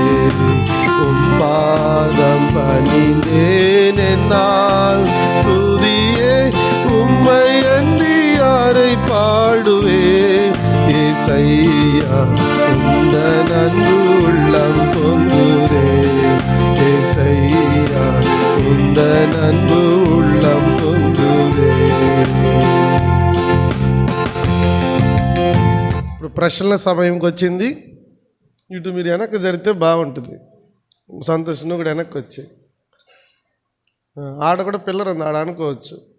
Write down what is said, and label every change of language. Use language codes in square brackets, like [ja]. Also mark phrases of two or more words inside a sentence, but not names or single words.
[ta] பாதம் பணிந்தேன் என்னால் துதியே உம்மை அன்றி யாரை பாடுவே ஏசையா உந்தன் அன்பு உள்ளம் பொங்குதே ஏசையா உந்தன் அன்பு உள்ளம் పొందుదే. [te] ఇప్పుడు ప్రశ్నల సమయంకి వచ్చింది. ఇటు మీరు వెనక్కి జరిగితే బాగుంటుంది. సంతోష్ నువ్వు కూడా వెనక్కి వచ్చి ఆడ కూడా పిల్లర్ ఉంది, ఆడ అనుకోవచ్చు.